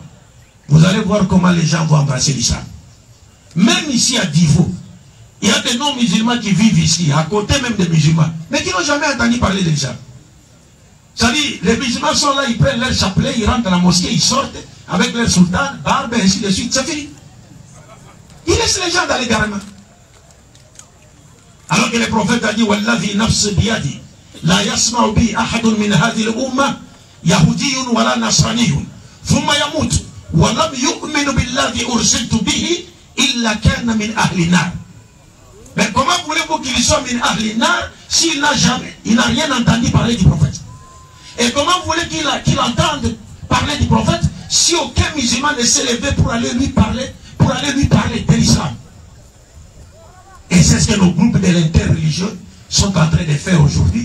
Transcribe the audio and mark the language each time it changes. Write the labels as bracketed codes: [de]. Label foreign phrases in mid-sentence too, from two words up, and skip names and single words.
[fr] Vous allez voir comment les gens vont embrasser l'islam. Même ici à Divo, il y a des non-musulmans qui vivent ici, à côté même des musulmans, mais qui n'ont jamais entendu parler de l'islam. C'est-à-dire, les musulmans sont là, ils prennent leur chapelet, ils rentrent dans la mosquée, ils sortent avec leur sultan, barbe, et ainsi de suite, c'est fini. Ils laissent les gens dans l'égarement. Alors que le prophète a dit, [ar] والله نفس بيدي لا يسمع بي أحد من هذه الأمة يهودي ولا نصراني ثم يموت ولم يؤمن بالذي أرسلت به إلا كان من أهل النار. [fr] Mais comment voulez-vous qu'il soit [ar] من أهل النار [fr] s'il n'a jamais, il n'a rien entendu parler du prophète? Et comment voulez qu'il entende parler du prophète si aucun musulman ne s'est levé pour aller lui parler de l'islam? Et c'est ce que nos groupes de l'interreligieux sont en train de faire aujourd'hui.